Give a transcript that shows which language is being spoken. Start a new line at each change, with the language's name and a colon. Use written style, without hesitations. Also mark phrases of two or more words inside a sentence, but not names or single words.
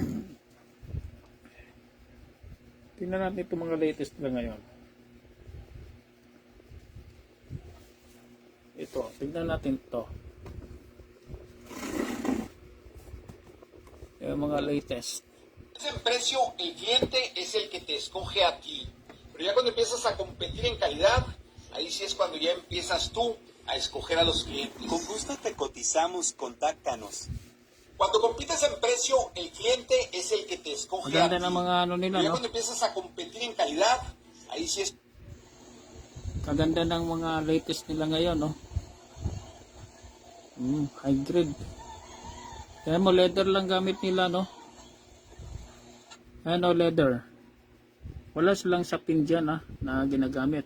Filipino: Tignan natin itong mga latest nila ngayon. Ito, tignan natin ito. Yung mga latest.
Spanish: En precio, el cliente es el que te escoge a ti. Pero ya cuando empiezas a competir en calidad, ahí sí es cuando ya empiezas tú a escoger a los clientes. Con gusto te cotizamos, contáctanos. Cuando compites en precio, el cliente es el que te escoge a
Filipino: Maganda
Spanish: ti.
Filipino: na mga nila,
Spanish: Pero ya
Filipino: no?
Spanish: cuando empiezas a competir en calidad, ahí sí es...
Filipino: Kaganda ng mga latest nila ngayon, no?
English: High grade.
Filipino: Kaya mo leather lang gamit nila, no? Leather. Wala silang sapin dyan, na ginagamit.